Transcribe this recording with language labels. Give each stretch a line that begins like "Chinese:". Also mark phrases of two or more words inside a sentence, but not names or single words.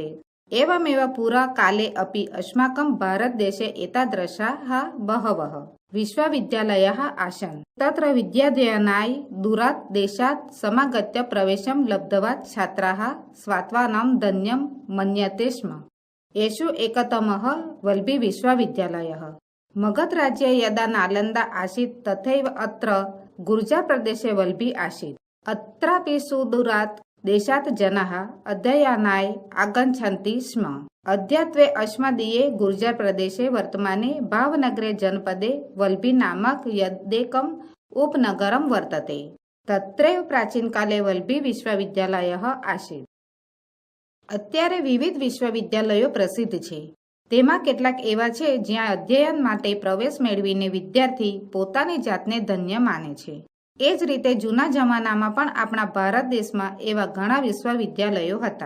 Sanskrit: एवमेव पुरा काले अपि अस्माकं भारतदेशे एतादृशाः बहवः विश्वविद्यालयाः आसन्. तत्र विद्याध्ययनाय दूरात् देशात् समागत्य प्रवेशम् लब्ध्वा छात्राः स्वात्मानम् धन्यम् मन्यन्ते स्म. येषु एकतमः वल्लभी विश्वविद्यालयः. मगध राज्ये यदा नालन्दा आसीत् तथैव अत्र गुर्जर प्रदेशे वल्लभी आसीत्. अत्रापि सुदूरात् देशात् जनाः अध्ययनाय आगच्छन्ति स्म. अद्यत्वे अस्मदीये गुर्जर प्रदेशे वर्तमाने भावनगरे जनपदे वल्लभी नामक यदेकम् उपनगरं वर्तते. तत्रैव प्राचीनकाले वल्लभी विश्वविद्यालयः आसीत्.
Gujarati: અત્યારે વિવિધ વિશ્વવિદ્યાલયો પ્રસિદ્ધ છે. તેમાં કેટલાક એવા છે જ્યાં અધ્યયન માટે પ્રવેશ મેળવીને વિદ્યાર્થી પોતાની જાતને ધન્ય માને છે. એ જ રીતે જૂના જમાનામાં પણ આપણા ભારત દેશમાં એવા ઘણા વિશ્વવિદ્યાલયો હતા.